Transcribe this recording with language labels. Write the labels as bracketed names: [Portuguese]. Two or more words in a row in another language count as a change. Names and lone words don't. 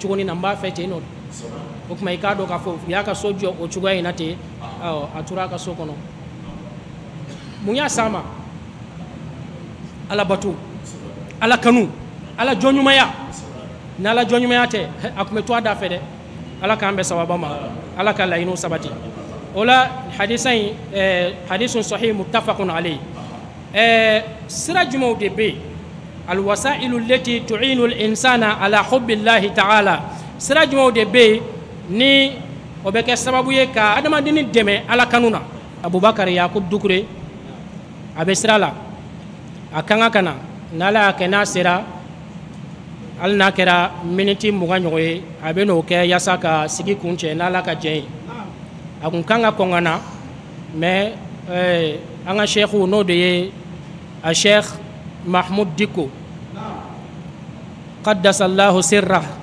[Bambara] cogo na n b'a fɛ ten nɔ o tuma i k'a dɔn k'a fɔ u y'a ka so jɔ o cogoya in na ten a tora a ka so kɔnɔ mun y'a s'a ma Ala bato Ala kanu Ala jɔn ɲumanya ni Ala jɔn ɲumanya tɛ a kun bɛ to a da fɛ dɛ Ala k'an bɛ sababa ma Ala ka laɲiniw sabati o la hadisa in hadisun [Arabic] صحيح متفق عليه [Bambara] sira jumɛnw de bɛ yen [Arabic] الوسائل التي تعين الإنسان على حب الله تعالى [Bambara] sira jumɛnw de bɛ yen ni o bɛ kɛ sababu ye ka adamaden dɛmɛ Ala kanu na Abubakar Yakub Dukure a bɛ sira la a kan ka na n'Ala y'a kɛ n'a sera hali n'a kɛra miniti 20 ɲɔgɔn ye a bɛ n'o kɛ yasa ka sigi kun cɛ n'Ala ka jɛn ye a kun kan ka kɔn ka na mais an ka sheikhu n'o de ye a sheikh Mahmud Diko [Arabic] قدس الله سره